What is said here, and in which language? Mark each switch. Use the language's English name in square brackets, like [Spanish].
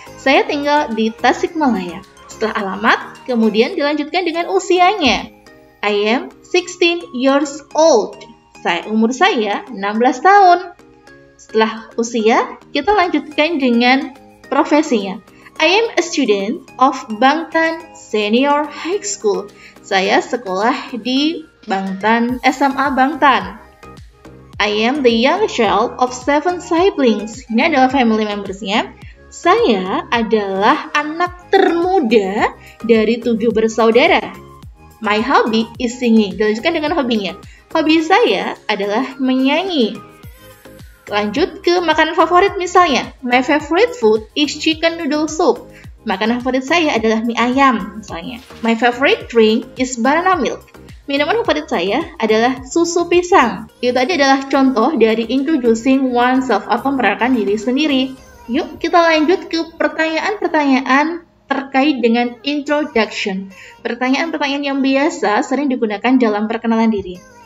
[Indonesian] Saya tinggal di Tasikmalaya. Setelah alamat, kemudian dilanjutkan dengan usianya. [English] I am 16 years old. [Indonesian] Umur saya 16 tahun. Setelah usia, kita lanjutkan dengan profesinya. [English] I am a student of Bangtan Senior High School. [Indonesian] Saya sekolah di Bangtan, SMA Bangtan. [English] I am the young child of 7 siblings. [Indonesian] Ini adalah family members-nya. Saya adalah anak termuda dari 7 bersaudara. [English] My hobby is singing. [Indonesian] Dilanjutkan dengan hobinya. Hobi saya adalah menyanyi. Lanjut ke makanan favorit misalnya. [English] My favorite food is chicken noodle soup. [Indonesian] Makanan favorit saya adalah mie ayam misalnya. [English] My favorite drink is banana milk. [Indonesian] Minuman favorit saya adalah susu pisang. Itu tadi adalah contoh dari introducing oneself atau memperkenalkan diri sendiri. Yuk kita lanjut ke pertanyaan-pertanyaan terkait dengan introduction. Pertanyaan-pertanyaan yang biasa sering digunakan dalam perkenalan diri.